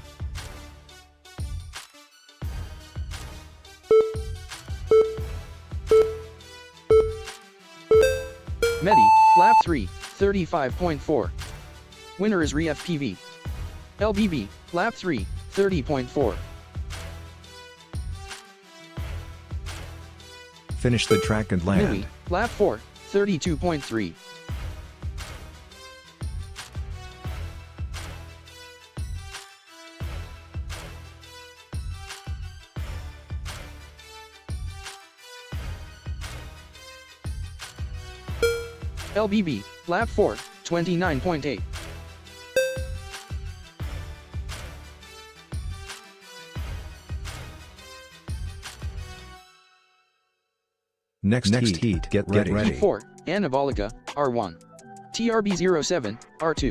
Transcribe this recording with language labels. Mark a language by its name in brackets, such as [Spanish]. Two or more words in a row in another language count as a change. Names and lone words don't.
[English] MEDI, lap 3, 35.4. Winner is REFPV. LBB, lap 3, 30.4. Finish the track and land. MIWI, lap 4, 32.3. LBB, lap 4, 29.8. Next heat, get ready. Heat 4, Anabolica, R1. TRB07, R2.